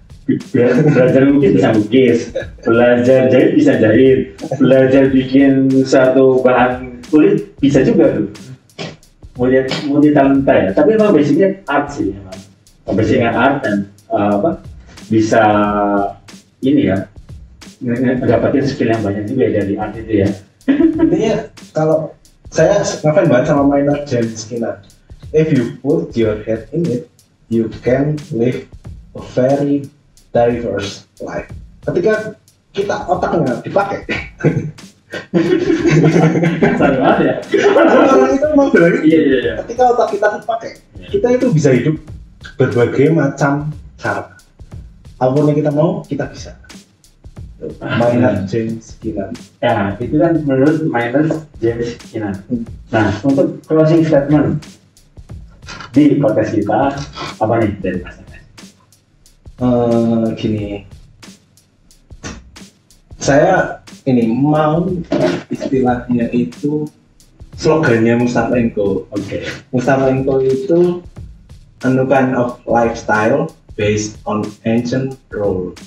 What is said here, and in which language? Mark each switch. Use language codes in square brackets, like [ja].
[id] Belajar lukis bisa lukis, belajar jahit bisa jahit, belajar bikin satu bahan kulit bisa juga tuh. Multi talenta ya. Tapi emang basicnya art sih emang. Basicnya art dan bisa ini ya, dapatin skill yang banyak juga dari art itu ya. Intinya kalau saya ngefans banget sama Maynard James Skinner. [en] If you put your head in it, you can live a very diverse life. [id] Ketika kita otaknya dipakai, Sama banget ya. orang itu memang benar. Iya. Ketika otak kita dipakai, kita itu bisa hidup berbagai macam cara. Apapun yang kita mau, kita bisa. Maynard James Skinner. Ya, itu kan menurut Maynard James Skinner. Nah, untuk closing statement di podcast kita apa nih dari Mas Emen? Gini, saya ini mau istilahnya itu slogannya Mustafa & Co. Oke. [en] Mustafa & Co [id] itu [en] a new kind of lifestyle based on ancient role.